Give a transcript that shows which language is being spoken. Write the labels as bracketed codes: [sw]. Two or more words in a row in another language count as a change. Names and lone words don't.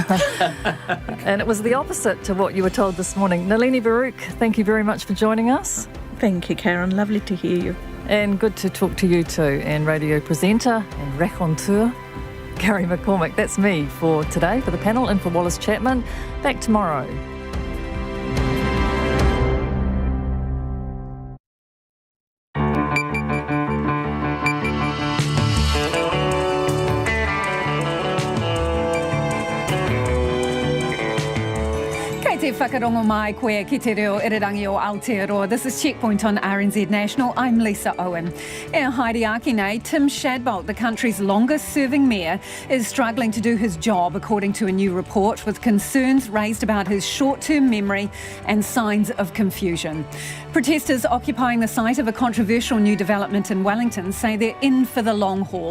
[en] And it was the opposite to what you were told this morning. Nalini Baruch, thank you very much for joining us. Thank you, Karen. Lovely to hear you. And good to talk to you too. And radio presenter and raconteur, Gary McCormick. That's me for today, for the panel, and for Wallace Chapman. Back tomorrow. [mi] Te whakarongo mai koe ki te reo irirangi o Aotearoa. [en] This is Checkpoint on RNZ National. I'm Lisa Owen. [mi] E haere ake nei, Tim Shadbolt, [en] the country's longest-serving mayor, is struggling to do his job, according to a new report, with concerns raised about his short-term memory and signs of confusion. Protesters occupying the site of a controversial new development in Wellington say they're in for the long haul.